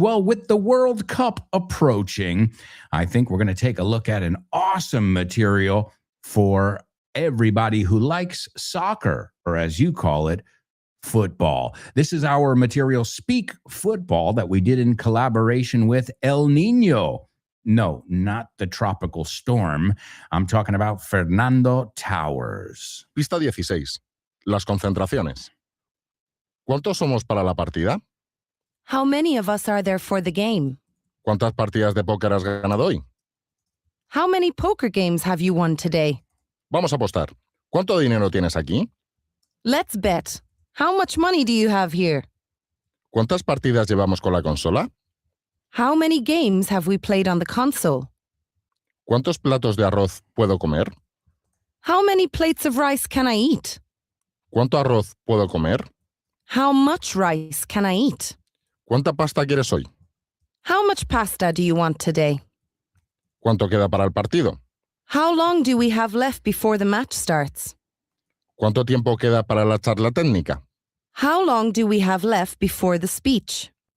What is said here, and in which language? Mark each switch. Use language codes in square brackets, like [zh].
[en] Well, with the World Cup approaching, I think we're going to take a look at an awesome material for everybody who likes soccer, or as you call it, football. This is our material, Speak Football, that we did in collaboration with El Nino. No, not the tropical storm. I'm talking about Fernando Towers. [es] Pista 16. Las concentraciones. ¿Cuántos somos para la partida? [en] How many of us are there for the game? [es] ¿Cuántas partidas de póker has ganado hoy? [en] How many poker games have you won today? [es] Vamos a apostar. ¿Cuánto dinero tienes aquí? [en] Let's bet. How much money do you have here? [es] ¿Cuántas partidas llevamos con la consola? [en] How many games have we played on the console? [es] ¿Cuántos platos de arroz puedo comer? [en] How many plates of rice can I eat? [es] ¿Cuánto arroz puedo comer? [en] How much rice can I eat? [es] ¿Cuánta pasta quieres hoy? [en] How much pasta do you want today? [es] ¿Cuánto queda para el partido? [en] How long do we have left before the match starts? [es] ¿Cuánto tiempo queda para la charla técnica? [en] How long do we have left before the speech?